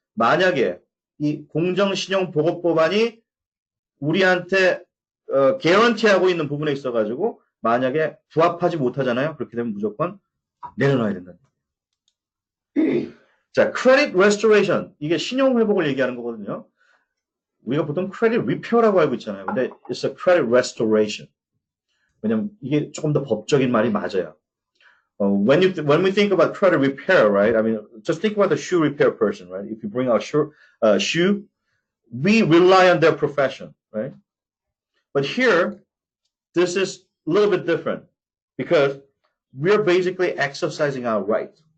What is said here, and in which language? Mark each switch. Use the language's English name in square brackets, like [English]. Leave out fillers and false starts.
[Korean] 만약에 이 공정신용보호법안이 우리한테 개런티하고 있는 부분에 있어 가지고 만약에 부합하지 못하잖아요. 그렇게 되면 무조건 내려놔야 된다. [English] 자, credit restoration. [Korean] 이게 신용 회복을 얘기하는 거거든요. 우리가 보통 credit repair라고 알고 있잖아요. 근데 [English] it's a credit restoration. [Korean] 왜냐면 이게 조금 더 법적인 말이 맞아요. [English] When we think about credit repair, right? I mean, just think about the shoe repair person, right? If you bring out shoe, we rely on their profession, right? But here, this is a little bit different because we're basically exercising our right.